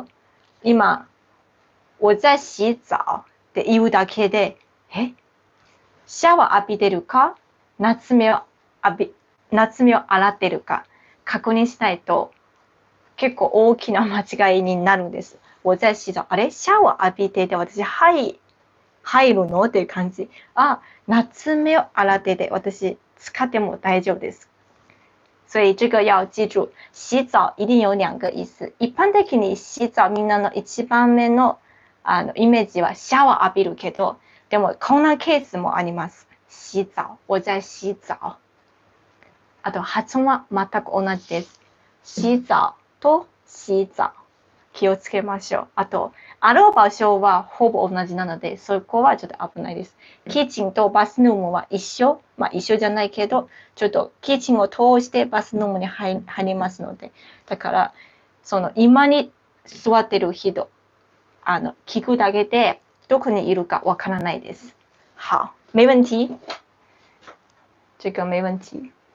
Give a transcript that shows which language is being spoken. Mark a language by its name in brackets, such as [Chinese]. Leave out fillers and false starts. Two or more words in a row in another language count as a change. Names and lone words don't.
[Japanese] 今、 [Chinese] 我在洗澡 [Japanese] って言うだけで、シャワー浴びてるか夏目を洗ってるか確認したいと、結構大きな間違いになるんです。 [Chinese] 我在洗澡。 [Japanese] あれシャワー浴びてて私入るのっていう感じ。夏目を洗ってて私使っても大丈夫です。 [Chinese] 所以这个要记住，洗澡一定有两个意思。 [Japanese] 一般的に洗澡みんなの一番目のイメージはシャワー浴びるけど、でもこんなケースもあります。 [Chinese] 洗澡。我在洗澡。 [Japanese] あと発音は全く同じです。洗澡と洗澡。気をつけましょう。あと、ある場所はほぼ同じなので、そこはちょっと危ないです。キッチンとバスルームは一緒。一緒じゃないけど、ちょっとキッチンを通してバスルームに入りますので、だから、今に座ってる人、聞くだけで、どこにいるかわからないです。 [Chinese] 好，没问题。这个没问题。